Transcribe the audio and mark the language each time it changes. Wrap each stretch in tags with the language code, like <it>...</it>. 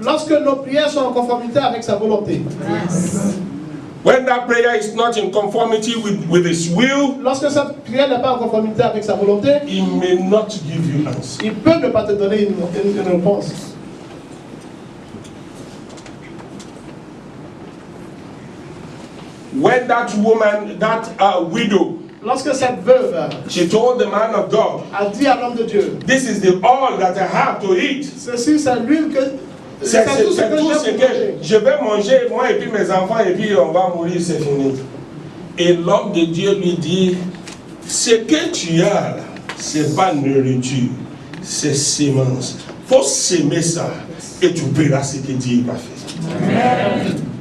<fr>Lorsque nos prières sont en conformité avec sa volonté.</fr> <en>Yes. When that prayer is not in conformity with His will,</en> <fr>lorsque cette prière n'est pas en conformité avec sa volonté,</fr> <en>He may not give you answer.</en> <fr>Il peut ne pas te donner une réponse.</fr> <en>When that woman, that widow,</en> <fr>lorsque cette veuve,</fr> <en>she told the man of God,</en> <fr>a dit à l'homme de Dieu,</fr> <en>this is the all that I have to eat.</en> <fr>Ceci, c'est l'huile que c'est tout ce que je vais manger, moi et puis mes enfants, et puis on va mourir, c'est fini. Et l'homme de Dieu lui dit, ce que tu as là, c'est pas nourriture, c'est semence. Faut s'aimer ça et tu verras ce que Dieu va faire. Amen.</fr>